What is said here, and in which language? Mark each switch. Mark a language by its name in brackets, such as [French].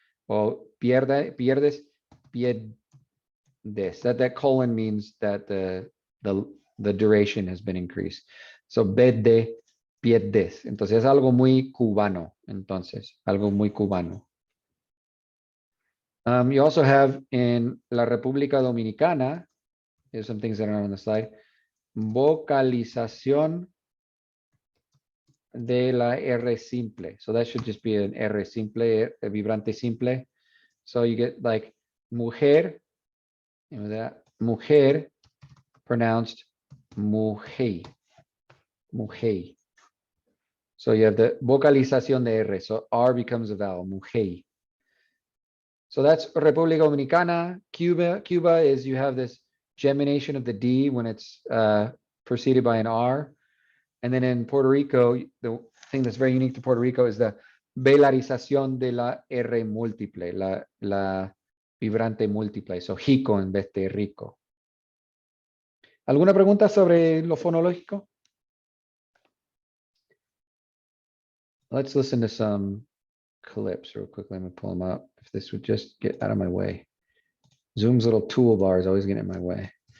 [English] Or pierdes, pierdes. That colon means that the duration has been increased. So bedde, pierdes. [Spanish] Entonces es algo muy cubano. Entonces, algo muy cubano. [English] You also have in la República Dominicana, there's some things that are on the slide, vocalización de la R simple. So that should just be an R simple, a vibrante simple. So you get like mujer, mujer pronounced mujer. So you have the vocalización de R. So R becomes a vowel, mujer. So that's República Dominicana. Cuba is you have this gemination of the D when it's preceded by an R. And then in Puerto Rico, the thing that's very unique to Puerto Rico is the velarización de la R múltiple, la vibrante múltiple. So [Spanish] jico en vez de rico. ¿Alguna pregunta sobre lo fonológico? [English] Let's listen to some clips real quickly. I'm gonna pull them up. If this would just get out of my way. Zoom's little toolbar is always getting in my way.